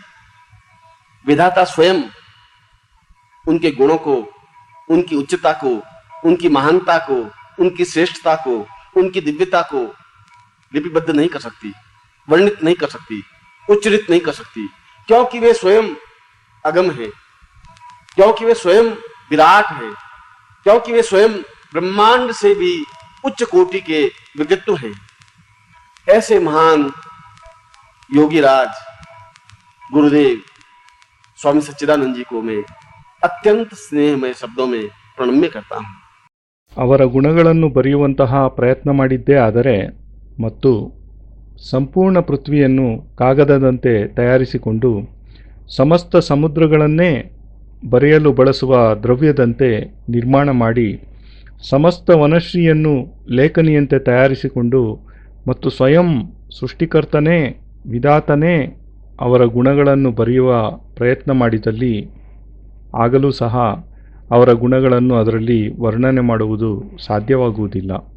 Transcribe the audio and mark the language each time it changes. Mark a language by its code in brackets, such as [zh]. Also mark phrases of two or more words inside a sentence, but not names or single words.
[hi] विधाता स्वयं उनके गुणों को, उनकी उच्चता को, उनकी महानता को, उनकी श्रेष्ठता को, उनकी दिव्यता को लिपिबद्ध नहीं कर सकती, वर्णित नहीं कर सकती, उच्चरित नहीं कर सकती, क्योंकि वे स्वयं अगम हैं, क्योंकि वे स्वयं विराट हैं, क्योंकि वे स्वयं ब्रह्मांड से भी उच्च कोटि के व्यक्तित्व हैं। ऐसे महान योगीराज गुरुदेव स्वामी सच्चिदानंद जी को मैं अत्यंत स्नेहमय शब्दों में प्रणम्य करता हूँ। [kn] ಅವರ ಗುಣಗಳನ್ನು ಬರೆಯುವಂತಹ ಪ್ರಯತ್ನ ಮಾಡಿದ್ದೇ ಆದರೆ ಮತ್ತು ಸಂಪೂರ್ಣ ಪೃಥ್ವಿಯನ್ನು ಕಾಗದದಂತೆ ತಯಾರಿಸಿಕೊಂಡು ಸಮಸ್ತ ಸಮುದ್ರಗಳನ್ನೇ ಬರೆಯಲು ಬಳಸುವ ದ್ರವ್ಯದಂತೆ ನಿರ್ಮಾಣ ಮಾಡಿ ಸಮಸ್ತ ವನಶ್ರೀಯನ್ನು ಲೇಖನಿಯಂತೆ ತಯಾರಿಸಿಕೊಂಡು ಮತ್ತು ಸ್ವಯಂ ಸೃಷ್ಟಿಕರ್ತನೇ ವಿಧಾತನೇ ಅವರ ಗುಣಗಳನ್ನು ಬರೆಯುವ ಪ್ರಯತ್ನ ಮಾಡಿದಲ್ಲಿ ಆಗಲೂ ಸಹ ಅವರ ಗುಣಗಳನ್ನು ಅದರಲ್ಲಿ ವರ್ಣನೆ ಮಾಡುವುದು ಸಾಧ್ಯವಾಗುವುದಿಲ್ಲ.